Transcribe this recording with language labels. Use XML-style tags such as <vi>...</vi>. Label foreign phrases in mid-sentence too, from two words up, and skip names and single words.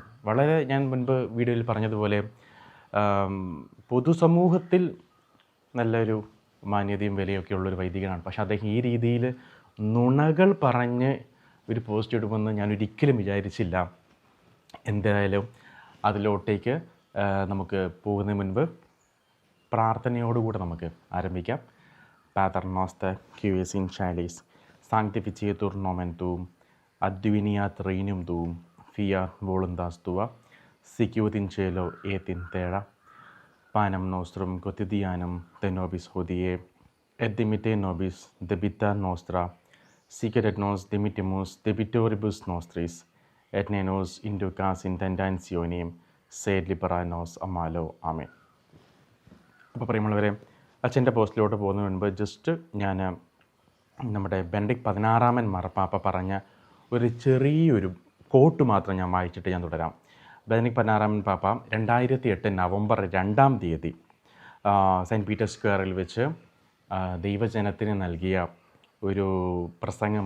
<ml>വളരെ ഞാൻ മുൻപ് വീഡിയോയിൽ പറഞ്ഞതുപോലെ പൊതുസമൂഹത്തിൽ നല്ലൊരു മാന്യതയും വിലയൊക്കെ ഉള്ളൊരു വൈദികനാണ്. പക്ഷേ അദ്ദേഹം ഈ രീതിയിൽ നുണകൾ പറഞ്ഞ് ഒരു പോസ്റ്റ് ഇടുമെന്ന് ഞാൻ ഒരിക്കലും വിചാരിച്ചില്ല. എന്തായാലും അതിലോട്ടേക്ക് നമുക്ക് പോകുന്നതിന് മുൻപ് പ്രാർത്ഥനയോടുകൂടെ നമുക്ക് ആരംഭിക്കാം.</ml> <la>Pater noster, qui es in caelis, sanctificetur nomen tuum, adveniat regnum tuum, fiat voluntas tua, sicut in cielo et in terra. Panem nostrum quotidianum de nobis hodie, et dimitte nobis debita nostra, sicut et nos dimittimus debitoribus nostris, et ne nos inducas in tentationem, sed libera nos a malo. Amen.</la> <ml>അപ്പോൾ പ്രിയമുള്ളവരെ, അച്ഛൻ്റെ പോസ്റ്റിലോട്ട് പോകുന്നതിന് മുൻപ് ജസ്റ്റ് ഞാൻ നമ്മുടെ ബെനഡിക്ട് 16 മാർപ്പാപ്പ പറഞ്ഞ ഒരു ചെറിയൊരു കോട്ട് മാത്രം ഞാൻ വായിച്ചിട്ട് ഞാൻ തുടരാം. ബെനഡിക്ട് 16 പാപ്പ 2008 നവംബർ 2 സെൻറ്റ് പീറ്റേഴ്സ് സ്ക്വയറിൽ വെച്ച് ദൈവജനത്തിന് നൽകിയ ഒരു പ്രസംഗം.</ml>